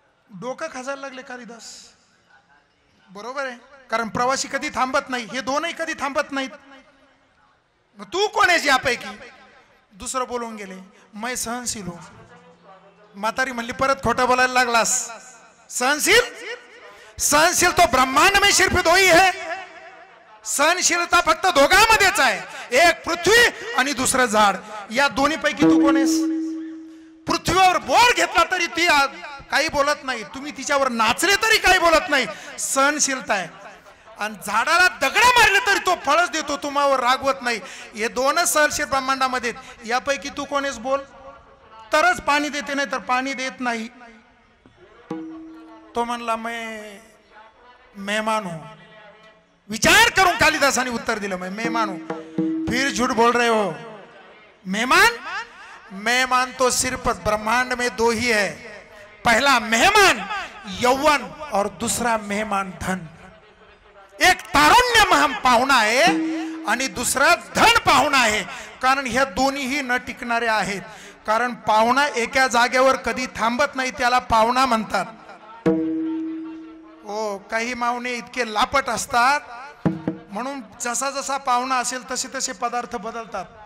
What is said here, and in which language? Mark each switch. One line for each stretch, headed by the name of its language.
Marathi: डोकं खाजायला लागले कालिदास. बरोबर आहे, कारण प्रवासी कधी थांबत नाही, हे 2ही कधी थांबत नाहीत. मग तू कोण आहेस यापैकी? दुसरं बोलून गेले,
Hindi: मैं सहनशील हो.
Marathi: म्हातारी म्हणली परत खोटं बोलायला लागलास. सहनशील?
Hindi: सहनशील तो ब्रह्मांड में सिर्फ दो ही है.
Marathi: सहनशीलता फक्त दोघांमध्येच आहे, एक पृथ्वी आणि दुसरं झाड. या दोन्ही पैकी तू कोण आहेस? पृथ्वीवर बोर घेतला तरी ती काही बोलत नाही, तुम्ही तिच्यावर नाचले तरी काही बोलत नाही, सहनशीलता आहे. आणि झाडाला दगड मारले तरी तो फळच देतो, तुम्हावर रागवत नाही. हे दोनच सहनशील ब्रह्मांडामध्ये. यापैकी तू कोण आहेस बोल? तरच पाणी देते, नाही तर पाणी देत नाही. तो म्हणला
Hindi: मैं मेहमान हूं.
Marathi: विचार करून कालिदासाने उत्तर दिलं,
Hindi: मैं मेहमान हूं. फिर झूठ बोल रहे हो. मेहमान? मेहमान तो सिर्फ ब्रह्मांड में दो ही है. पहला मेहमान यौवन और दूसरा मेहमान धन.
Marathi: एक तारुण्य पाहुणा आहे आणि दुसरा धन पाहुणा आहे. कारण ह्या दोन्हीही न टिकणारे आहेत. कारण पाहुणा एका जागेवर कधी थांबत नाही, त्याला पाहुणा म्हणतात. हो, काही मावणे इतके लापट असतात, म्हणून जसा जसा पाहुणा असेल तसे तसे पदार्थ बदलतात.